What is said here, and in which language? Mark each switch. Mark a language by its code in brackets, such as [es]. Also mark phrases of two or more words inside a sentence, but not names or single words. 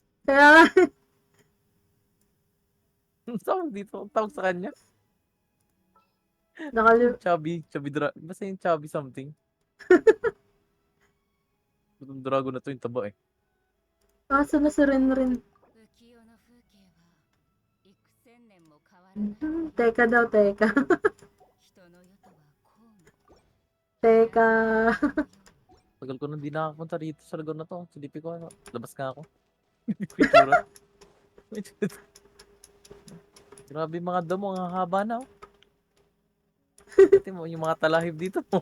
[tl] Kaya, Tawag dito. Tawag sa kanya. Chubby basta yung chubby something. Itong dragon na to yung taba eh. Asa na si Rinrin? [ja] 浮世の風景は幾千年も変わらない [tl] Teka daw, teka. [ja] 人の世とはこうも [tl] Teka. Tagal ko nang di nakapunta rito sa lugar na to. Sa DP ko, labas nga ako. Hindi ko itsura. Grabe yung mga damo, ang haba na. Pati mo, yung mga talahib dito mo.